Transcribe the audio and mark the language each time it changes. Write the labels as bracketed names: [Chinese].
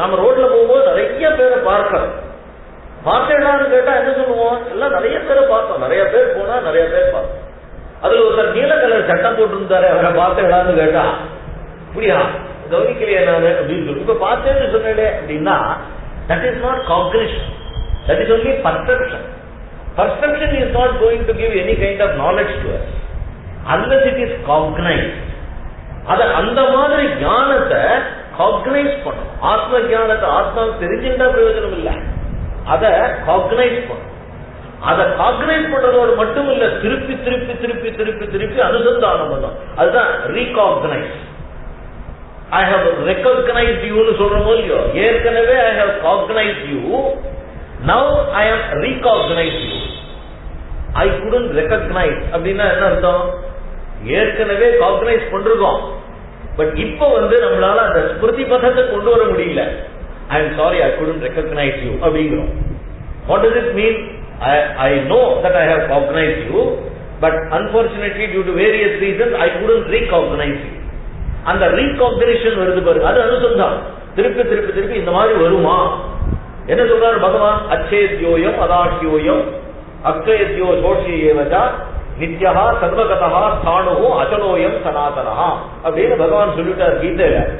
[Tamil] நாம ரோட்ல போகும்போது நிறைய பேரை பார்க்கிறோம். பார்த்தேடான்னு கேட்டா என்ன சொல்லுவோம்? எல்லாம் நிறைய பேரை பார்த்தோம், நிறைய பேர் போனா நிறைய பேர் பார்த்தோம். அதுல ஒருத்தர் நீல கலர் சட்டம் போட்டு இருந்தாரு, அவரை பார்த்தேடான்னு கேட்டா அப்படியா கவனிக்கலையா நானு அப்படின்னு சொல்லி இப்ப பார்த்தேன்னு சொன்னே அப்படின்னா, [English] that is not cognition, that is only perception. Perception is not going to give any kind of knowledge to us unless it is cognized. [Tamil] அத அந்த மாதிரி ஞானத்தை காக்னைஸ் பண்ணும். ஆத்ம ஞானத்தை ஆத்மாவுக்கு தெரிஞ்சிருந்தா பிரயோஜனம் இல்லை, அத காக்னைஸ் பண்ணும். அதை காக்னைஸ் பண்றதோடு மட்டும் இல்ல, திருப்பி திருப்பி திருப்பி திருப்பி திருப்பி அனுசந்தானம் பண்ணும். அதுதான் ரீகாக்னைஸ். [English] I have recognized you [Tamil] னு சொல்றோமோ இல்லையோ, ஏற்கனவே [English] I have cognized you, now I am recognized you. I couldn't recognize [Tamil] அப்படின்னா என்ன அர்த்தம்? ஏற்கனவே காக்னைஸ் பண்றோம், பட் இப்போ நம்மளால அந்த ஸ்மிருதி பதத்தை கொண்டு வர முடியல. [English] I am sorry, I couldn't recognize you [Tamil] அப்படிங்கிறோம். [English] What does it mean? I know that I have cognized you, but unfortunately due to various reasons I couldn't recognize you. [Tamil] அந்த ரீகாக்னிஷன் வருது பாருங்க, அது அனுசந்தானம். திருப்பி திருப்பி திருப்பி இந்த மாதிரி வருமா? என்ன சொல்றாரு பகவான்? [Sanskrit] அச்சேத்யோயம் அதாஷ்யோயம் அக்ஷேத்யோ சோஷியேவஜா நித்யா சர்வகதா ஸ்தானு அச்சலோயம் சனாதனா [Tamil] அப்படின்னு பகவான் சொல்லிட்டார் கீதையில.